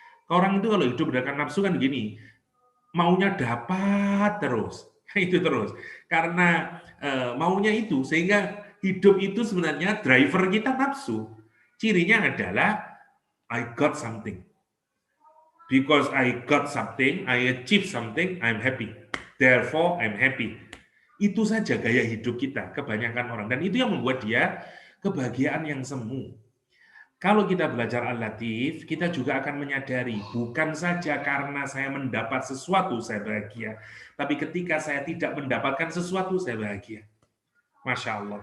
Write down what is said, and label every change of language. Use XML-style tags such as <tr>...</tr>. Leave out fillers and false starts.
<id>Orang itu kalau hidup berdasarkan nafsu kan gini, maunya dapat terus, itu terus. Karena maunya itu, sehingga hidup itu sebenarnya driver kita nafsu. Cirinya adalah</id> <en>I got something. Because I got something, I achieve something, I'm happy. Therefore, I'm happy.</en> <id>Itu saja gaya hidup kita, kebanyakan orang. Dan itu yang membuat dia kebahagiaan yang semu. Kalau kita belajar Al-Latif, kita juga akan menyadari, bukan saja karena saya mendapat sesuatu, saya bahagia. Tapi ketika saya tidak mendapatkan sesuatu, saya bahagia. Masya Allah.</id>